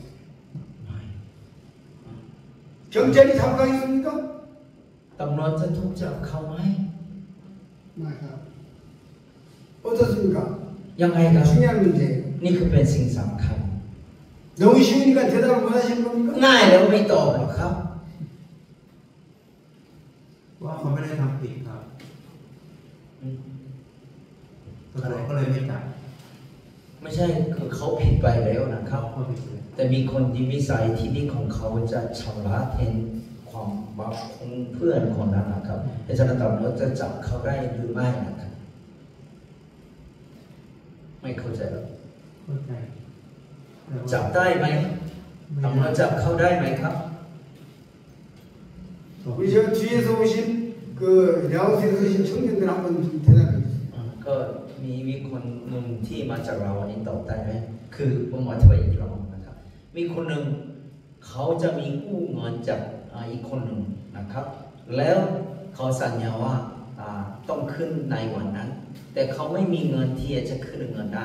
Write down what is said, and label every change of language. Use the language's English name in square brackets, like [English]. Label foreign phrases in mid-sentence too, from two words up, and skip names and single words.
[Thai] ไม่ [Korean] 경찰이 잡아가겠습니까? [Thai] ตำรวจจะถูกจับเขาไหม [Korean] 어떻습니까? [Thai] ยังไงครับ [Korean] 중요한 문제예요. [Thai] นี่คือเป็นสิ่งสำคัญ [Korean] 너무 쉬우니까 대답을 못 하시는 겁니까? [Thai] ง่ายแล้วไม่ตอบหรอกครับ ว่าเขาไม่ได้ทำผิดครับตำรวจก็เลยไม่จับ ไม่ใช่คือเขาผิดไปแล้วนะครับ เขาผิดเลย แต่มีคนที่วิสัยที่นี่ของเขาจะชำระแทนความบาปของเพื่อนคนนั้นนะครับแต่ฉะนั้นตำรวจจะจับเขาได้หรือไม่นะครับไม่เข้าใจหรอก เข้าใจ จับได้ไหมตำรวจจับเขาได้ไหมครับ [Korean] 우리 저 뒤에서 오신 그 라오스에서 오신 청년들 한번 좀 대답해 주세요. [Thai] ก็มีคนหนึ่งที่มาจากเราวันนี้ตอบได้ไหมคือผมอธิบายอีกรอบนะครับมีคนหนึ่งเขาจะมีกู้เงินจากอีกคน หนึ่งนะครับแล้วเขาสัญญาว่าต้องขึ้นในวันนั้นแต่เขาไม่มีเงินที่จะขึ้นเงินได้